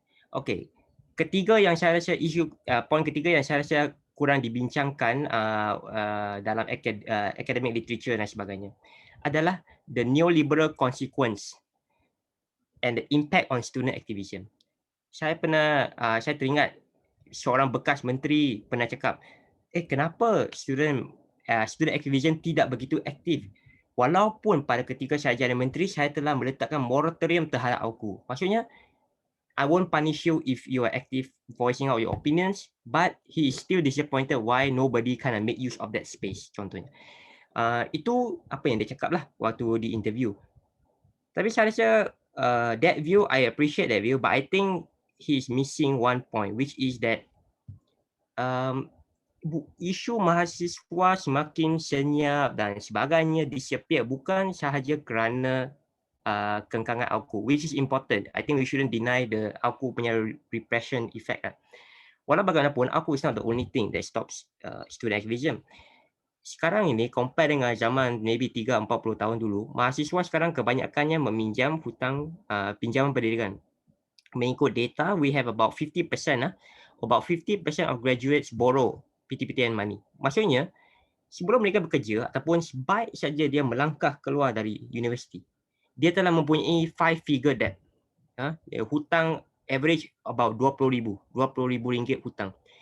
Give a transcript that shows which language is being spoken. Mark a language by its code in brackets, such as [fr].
[ms] Okay, ketiga yang saya rasa poin ketiga yang saya rasa kurang dibincangkan dalam [en] academic literature [ms] dan sebagainya adalah [en] the neoliberal consequence and the impact on student activism. [ms] Saya teringat seorang bekas menteri pernah cakap, kenapa student activism tidak begitu aktif? Walaupun pada ketika saya jadi menteri, saya telah meletakkan moratorium terhadap AUKU. [en] Maksudnya, I won't punish you if you are active voicing out your opinions, but he is still disappointed why nobody kind of make use of that space, contohnya. [ms] Itu apa yang dia cakap lah waktu di interview. Tapi saya rasa [en] that view, I appreciate that view, but I think he is missing one point, which is that [ms] isu mahasiswa semakin senyap dan sebagainya disappear bukan sahaja kerana [en] kengkangan AUKU, which is important. I think we shouldn't deny the AUKU punya repression effect. [ms] Walau bagaimanapun, [en] AUKU is not the only thing that stops student activism. [ms] Sekarang ini compare dengan zaman maybe 3-40 tahun dulu, mahasiswa sekarang kebanyakannya meminjam hutang pinjaman pendidikan. Mengikut data, [en] we have about 50%, about 50% of graduates borrow PTPTN money. [ms] Maksudnya, sebelum mereka bekerja ataupun sebaik saja dia melangkah keluar dari universiti, dia telah mempunyai 5-figure debt. Hutang average about 20,000 ringgit hutang.